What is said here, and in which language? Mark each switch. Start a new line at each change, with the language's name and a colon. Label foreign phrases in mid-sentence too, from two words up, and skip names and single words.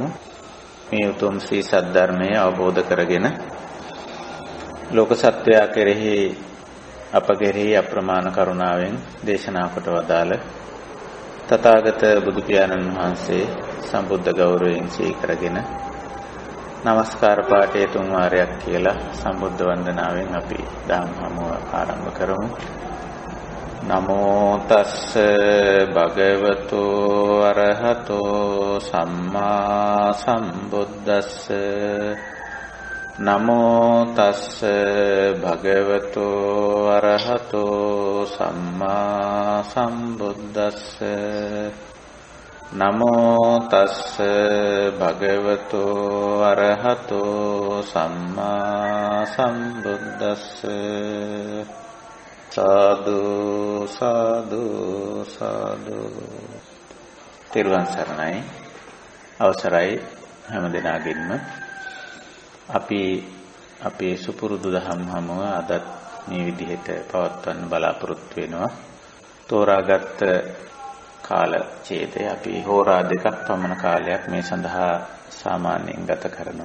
Sinhala: මේ උතුම් ශ්‍රී සද්ධර්මය අවබෝධ කරගෙන ලෝක සත්වයා කෙරෙහි අප කෙරෙහි අප්‍රමාණ කරුණාවෙන් දේශනා කොට වදාළ තථාගත බුදු පියාණන් වහන්සේ සම්බුද්ධ ගෞරවයෙන් සීකරගෙන නමස්කාර පාඨය 3 වාරයක් කියලා සම්බුද්ධ වන්දනාවෙන් අපි දහම් හමුව ආරම්භ කරමු.
Pali: නමෝ තස්ස භගවතු අරහතෝ සම්මා සම්බුද්දස්ස නමෝ තස්ස භගවතු අරහතෝ සම්මා සම්බුද්දස්ස නමෝ තස්ස භගවතු අරහතෝ සම්මා සම්බුද්දස්ස සාදු සාදු සාදු.
Sinhala: තෙරුවන් සරණයි. අවසරයි හැම දිනාගෙන්ම අපි අපේ සුපුරුදු දහම් හමුව අදත් මේ විදිහට පවත්වන්න බලාපොරොත්තු වෙනවා. තෝරාගත් කාල ඡේදය අපි හෝරා 2ක් පමණ කාලයක් මේ සඳහා සාමාන්‍යයෙන් ගත කරනවා.